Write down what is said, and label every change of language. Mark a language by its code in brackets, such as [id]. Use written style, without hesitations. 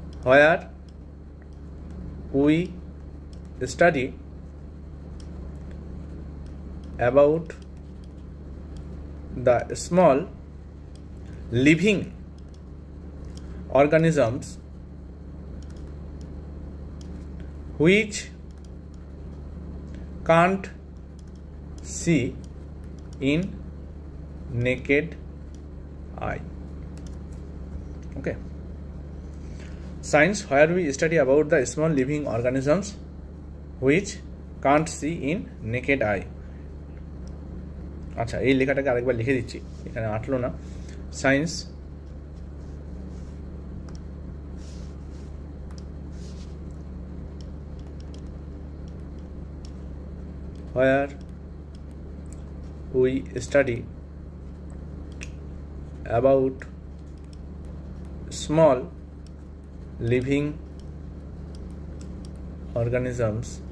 [en] where we study about the small living organisms which can't see in naked eye. Okay. Science where we study about the small living organisms which can't see in naked eye. [bn] আচ্ছা, এই লেখাটাকে আরেকবার লিখে দিচ্ছি, এখানে আটলো না। [en] science where we study about small living organisms